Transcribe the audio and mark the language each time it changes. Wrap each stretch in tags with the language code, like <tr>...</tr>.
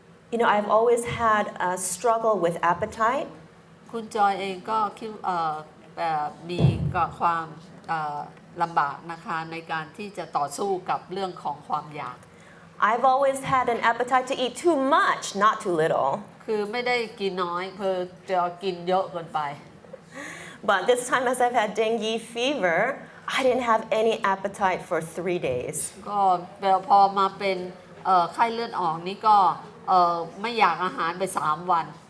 <en>You know, I've always had a struggle with appetite.</en> <th>คุณจอยเองก็คิดมีความลำบากนะคะในการที่จะต่อสู้กับเรื่องของความอยาก</th> <en>I've always had an appetite to eat too much, not too little.</en> <th>คือไม่ได้กินน้อยคือจะกินเยอะเกินไป</th> <en>But this time, as I've had dengue fever, I didn't have any appetite for 3 days.</en> <th>ก็พอมาเป็นไข้เลือดออกนี่ก็ไม่อยากอาหารไป3 วัน</th>